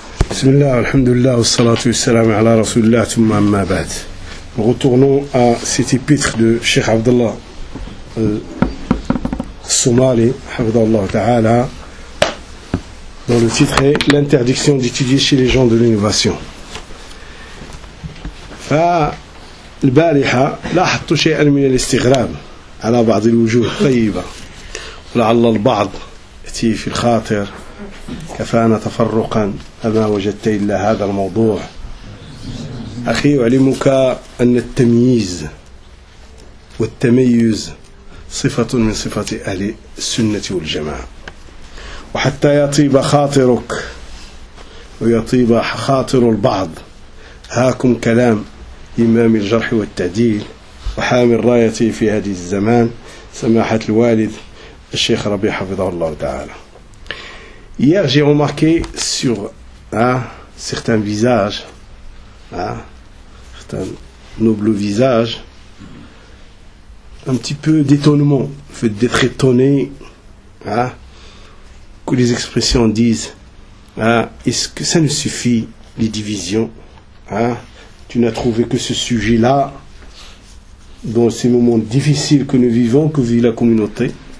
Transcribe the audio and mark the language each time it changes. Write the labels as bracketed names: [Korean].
[Arabic] بسم الله والحمد لله والصلاة والسلام على رسول الله ثم أما بعد. [French] Retournons à cet épître de Cheikh Abdallah Somali, Abdallah Ta'ala, dont le titre est L'interdiction d'étudier chez les gens de l'innovation. [Arabic] البارحة لاحظت شيئا من الاستغراب على بعض الوجوه الطيبة ولعل البعض يأتي في الخاطر كفانا تفرقا أما وجدت إلا هذا الموضوع. أخي أعلمك أن التمييز والتميز صفة من صفات أهل السنة والجماعة، وحتى يطيب خاطرك ويطيب خاطر البعض هاكم كلام إمام الجرح والتعديل وحامل رايته في هذه الزمان سماحة الوالد الشيخ ربيع حفظه الله تعالى. [French] Hier j'ai remarqué sur certains visages, certains nobles visages, un petit peu d'étonnement, le fait d'être étonné, que les expressions disent, est-ce que ça ne suffit les divisions, tu n'as trouvé que ce sujet-là, dans ces moments difficiles que nous vivons, que vit la communauté.